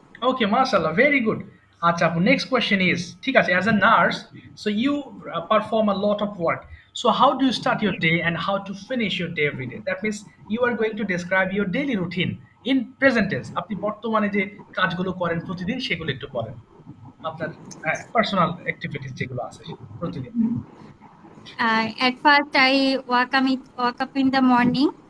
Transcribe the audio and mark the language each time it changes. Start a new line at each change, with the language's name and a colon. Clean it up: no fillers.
English: Okay, mashallah, very good.
Bangla: আচ্ছা আপু,
English: next question is,
Bangla: ঠিক আছে,
English: as a nurse, so you perform a lot of work. So how do you start your day and how to finish your day every day? That means you are going to describe your daily routine in present tense.
Bangla: আপনি বর্তমানে যে কাজগুলো করেন প্রতিদিন, সেগুলো একটু বলেন। আপনার পার্সোনাল অ্যাক্টিভিটিস যেগুলো আছে প্রতিদিন।
English: at first I wake up in the morning